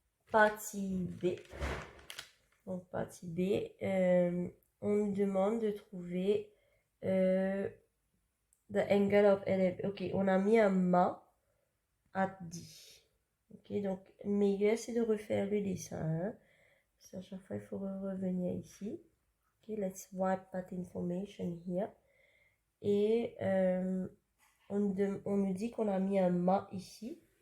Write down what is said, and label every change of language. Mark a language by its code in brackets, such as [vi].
[fr] Partie B. Donc, partie B, on nous demande de trouver [en] the angle of elevation. [fr] Ok, on a mis un mât à 10. Ok, donc, le meilleur, c'est de refaire le dessin. Hein. Parce qu'à chaque fois, il faut revenir ici. [en] Ok, let's wipe that information here. [fr] Et on nous dit qu'on a mis un mât ici.